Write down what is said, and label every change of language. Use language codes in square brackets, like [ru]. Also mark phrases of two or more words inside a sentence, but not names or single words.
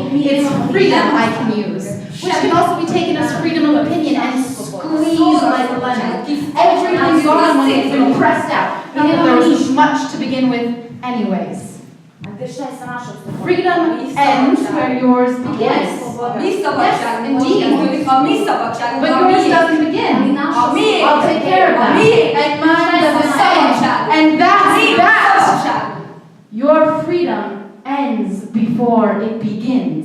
[en] It's freedom I can use. Which can also be taken as freedom of opinion and squeezed like a lemon. Everything's gone when it's been pressed out. Not that there was much to begin with anyways. Freedom Freedom ends where yours begins. [hu] Mi szabadságunk [en] Yes, indeed. [hu] kezdődik, a mi szabadságunk, [en] But [hu] a [en] yours [hu] mi. [en] doesn't begin. [hu] A mi. [en] I'll take care of that. And mine doesn't end. And that's that. [hu] Szabadságunk. [en] Your freedom ends before it begins.